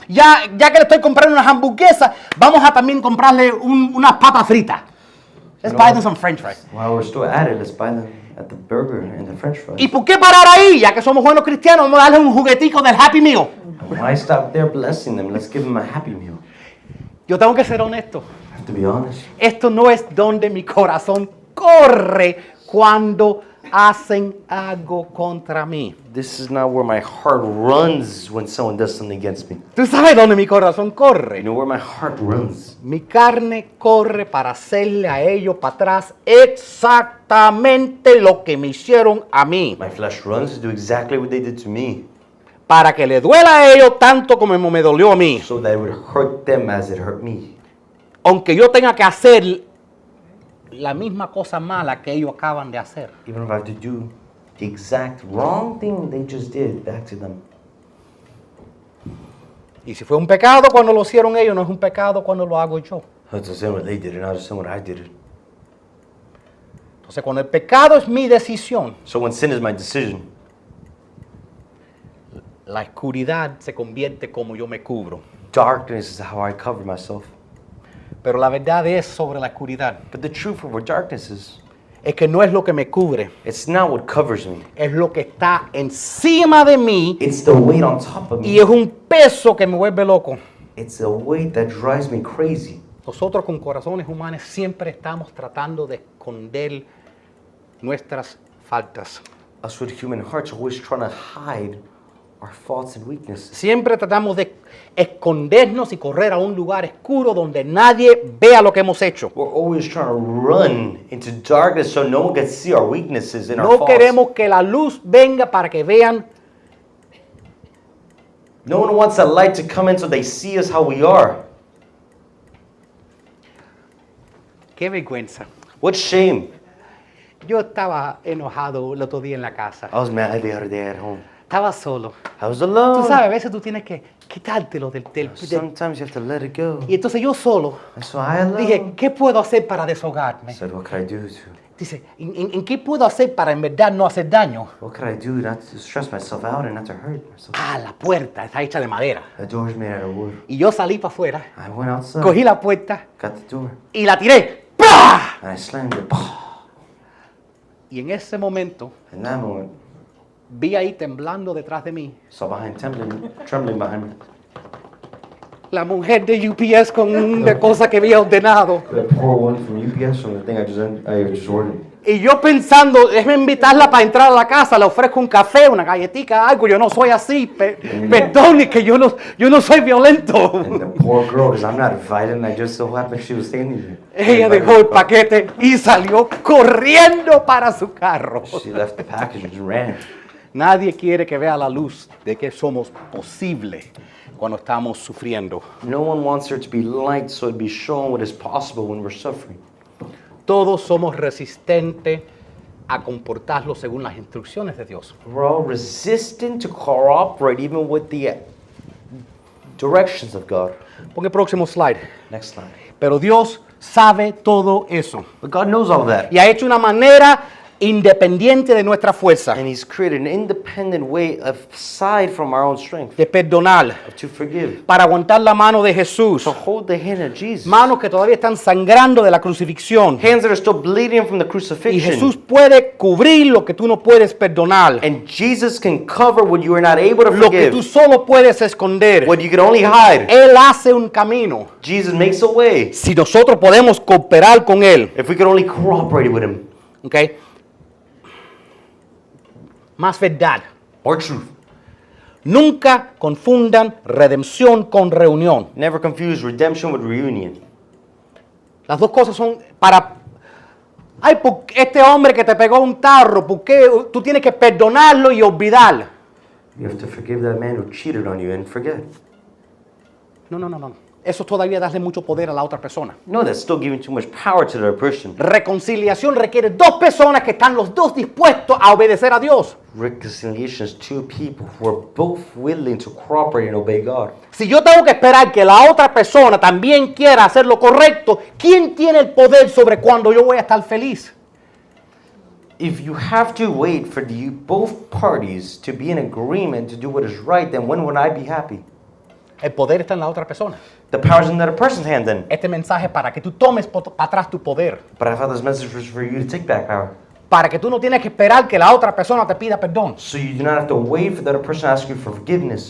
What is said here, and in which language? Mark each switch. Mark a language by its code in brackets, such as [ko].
[es] Ya que le estoy comprando unas hamburguesas, vamos a también comprarle unas papas fritas. [en] Let's buy them some French fries. While we're still at it, let's buy them at the burger and the French fries. [es] ¿Y por qué parar ahí? Ya que somos buenos cristianos, vamos a darle un juguetico del Happy Meal. [en] Why stop there blessing them? Let's give them a happy meal. [es] Yo tengo que ser honesto. [en] I have to be honest. [es] Esto no es donde mi corazón corre cuando hacen algo contra mí. [en] This is not where my heart runs when someone does something against me. [es] ¿Tú sabes dónde mi corazón [en] You [es] corre? [en] know where my heart runs? [es] Mi carne corre para hacerle a ellos para atrás exactamente lo que me hicieron a mí. [en] My flesh runs to do exactly what they did to me, [es] Para que le duela a ellos tanto como me dolió a mí. [en] so that it would hurt them as it hurt me. [es] Aunque yo tenga que hacer la misma cosa mala que ellos acaban de hacer. [en] Even if I have to do the exact wrong thing they just did back to them. [es] Y si fue un pecado cuando lo hicieron ellos, no es un pecado cuando lo hago yo. [en] It's the same what they did, and not the same what I did. [es] Entonces, cuando el pecado es mi decisión, [en] So when sin is my decision, [es] la oscuridad se convierte como yo me cubro. [en] darkness is how I cover myself. [es] Pero la verdad es sobre la oscuridad. [en] But the truth of what darkness [es] Es que no es lo que me cubre, [en] it's not what covers me. [es] es lo que está encima de mí [en] It's the weight on top of [es] y [en] me. [es] es un peso que me vuelve loco. [en] It's a weight that drives me crazy. [es] Nosotros con corazones humanos siempre estamos tratando de esconder nuestras faltas. [en] Us with human hearts are always trying to hide our faults and weaknesses. [es] Siempre tratamos de escondernos y correr a un lugar oscuro donde nadie vea lo que hemos hecho. [en] We're always trying to run into darkness so no one can see our weaknesses and our [es] No [en] faults. [es] queremos que la luz venga para que vean. [en] No one wants that light to come in so they see us how we are. [es] Qué vergüenza. [en] What shame. [es] Yo estaba enojado el otro día en la casa. [en] I was mad the other day at home. [es] Estaba solo. [en] I was alone. [es] Tú sabes, a veces tú tienes que quitártelo del... [en] Sometimes you have to let it go. [es] Y entonces yo solo [en] And so I alone [es] dije, ¿qué puedo hacer para desahogarme? [en] said, what could I do to? [es] Dice, ¿en qué puedo hacer para en verdad no hacer daño? [en] What could I do not to stress myself out and not to hurt myself? [es] Ah, la puerta está hecha de madera. [en] The door's made out of wood. [es] Y yo salí para afuera, [en] I went outside, [es] cogí la puerta [en] got the door, [es] y la tiré. ¡Pah! [en] and I slammed it. [es] Y en ese momento [en] In that moment, [es] vi ahí temblando detrás de mí [en] saw behind trembling behind me. [es] la mujer de UPS con una cosa que había ordenado. [en] The poor one from UPS from the thing I just ordered. [es] Y yo pensando, déjame invitarla para entrar a la casa, le ofrezco un café, una galletita, algo. Yo no soy así, perdone que yo no soy violento. [en] And the poor girl, because I'm not invited, and I just so happened she was standing there. [es] Ella dejó el paquete y salió corriendo para su carro. [en] She left the package and just ran. [es] Nadie quiere que vea la luz de que somos posibles cuando estamos sufriendo. [en] No one wants there to be light so it'd be shown what is possible when we're suffering. [es] Todos somos resistentes a comportarlo según las instrucciones de Dios. [en] We're all resistant to cooperate even with the directions of God. [es] Pon el próximo slide. [en] Next slide. [es] Pero Dios sabe todo eso. [en] But God knows all that. [es] Y ha hecho una manera independiente de nuestra fuerza, [en] And He's created an independent way aside from our own strength [es] de perdonar, [en] to forgive, [es] para aguantar la mano de Jesús, [en] to hold the hand of Jesus. [es] manos que todavía están sangrando de la crucifixión. [en] Hands that are still bleeding from the [es] Y [en] crucifixion. [es] Jesús puede cubrir lo que tú no puedes perdonar, [en] And Jesus can cover what you are not able to [es] lo que tú [en] forgive, [es] solo puedes esconder. [en] what you can only hide. [es] Él hace un camino. [en] Jesus makes a way [es] Si nosotros podemos cooperar con Él, [en] if we can only cooperate with Him. [es] ¿ok? Más verdad. [en] Or truth. [es] Nunca confundan redención con reunión. [en] Never confuse redemption with reunion. [es] Las dos cosas son para... Ay, este hombre que te pegó un tarro, ¿por qué tú tienes que perdonarlo y olvidar? [en] You have to forgive that man who cheated on you and forget. [es] No. Eso todavía darle mucho poder a la otra persona. [en] No, that's still giving too much power to the other person. [es] Reconciliación requiere dos personas que están los dos dispuestos a obedecer a Dios. [en] Reconciliation is two people who are both willing to cooperate and obey God. [es] Si yo tengo que esperar que la otra persona también quiera hacer lo correcto, ¿quién tiene el poder sobre cuándo yo voy a estar feliz? [en] If you have to wait for both parties to be in agreement to do what is right, then when would I be happy? [es] El poder está en la otra persona. [en] The power's in the other person's hand then. [es] Este mensaje es para que tú tomes para atrás tu poder. [en] But I thought this message was for you to take back power. [es] Para que tú no tienes que esperar que la otra persona te pida perdón. [en] So you do not have to wait for the other person to ask you for forgiveness.